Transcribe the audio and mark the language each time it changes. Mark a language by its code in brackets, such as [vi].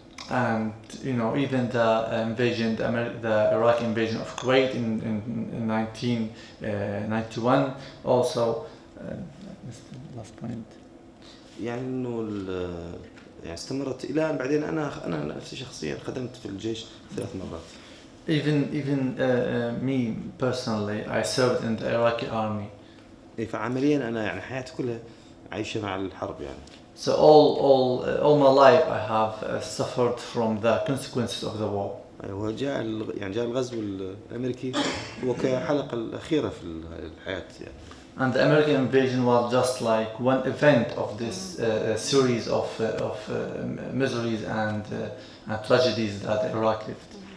[en] And you know, even the invasion, the Iraqi invasion of Kuwait in 1991 also. Last point. [ar] يعني إنه يعني استمرت إلى أن بعدين أنا نفسي شخصيا خدمت في الجيش 3 مرات. [en] Even me personally, I served in the Iraqi army. [ar] فعمليا أنا يعني حياتي كلها عايشة مع الحرب يعني. [en] So all my life I have suffered from the consequences of the war. [ar] وجاء جاء الغزو الأمريكي هو كحلقة الأخيرة في الحياة يعني. [en] And the American invasion was just like one event of this series of miseries and tragedies that Iraq lived.